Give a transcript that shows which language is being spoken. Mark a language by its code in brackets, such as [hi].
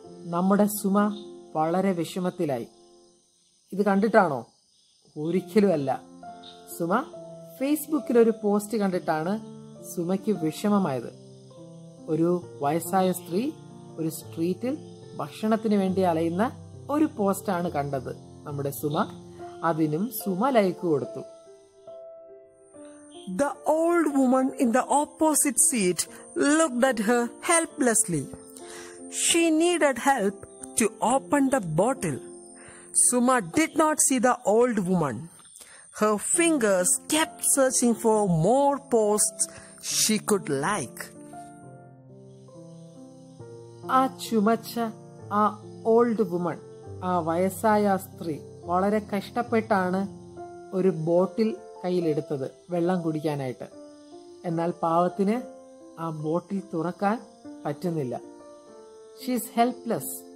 [ml] നമ്മുടെ സുമ വളരെ വിഷമത്തിലായി. ഇത് കണ്ടിട്ടാണോ? ഒരിക്കലും അല്ല. സുമ ഫേസ്ബുക്കിൽ ഒരു പോസ്റ്റ് കണ്ടിട്ടാണ് സുമയ്ക്ക് വിഷമമായത്. ഒരു വയസ്സായ സ്ത്രീ ഒരു സ്ട്രീറ്റിൽ ഭക്ഷണത്തിന് വേണ്ടി അലയുന്ന ഒരു പോസ്റ്റാണ് കണ്ടത് നമ്മുടെ സുമ. അതിനും സുമ ലൈക്ക് കൊടുത്തു. [en] The old woman in the opposite seat looked at her helplessly. She needed help to open the bottle. Suma did not see the old woman. Her fingers kept searching for more posts she could like. [ml] ആ ചുമച്ച ആ old woman, ആ വയസ്സായ സ്ത്രീ വളരെ കഷ്ടപ്പെട്ടാണ് ഒരു ബോട്ടിൽ കയ്യിലെടുത്തത് വെള്ളം കുടിക്കാനായിട്ട്. എന്നാൽ പാവത്തിന് ആ ബോട്ടിൽ തുറക്കാൻ പറ്റുന്നില്ല. [en] She's helpless.